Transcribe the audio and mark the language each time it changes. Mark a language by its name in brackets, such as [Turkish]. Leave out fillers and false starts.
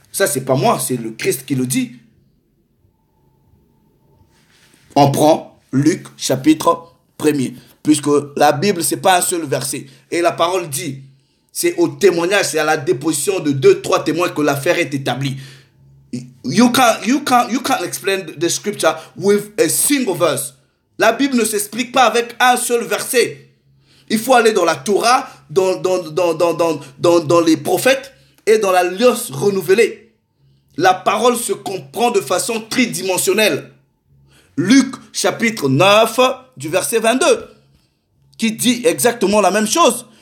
[French] Ça c'est pas moi, c'est le Christ qui le dit. On prend Luc chapitre 1er, puisque la Bible c'est pas un seul verset. Et la parole dit, c'est au témoignage, c'est à la déposition de 2-3 témoins que l'affaire est établie. [English] You can't explain the scripture with a single verse. [French] La Bible ne s'explique pas avec un seul verset. Il faut aller dans la Torah, dans les prophètes et dans l'Alliance renouvelée. La parole se comprend de façon tridimensionnelle. Luc chapitre 9 du verset 22 qui dit exactement la même chose.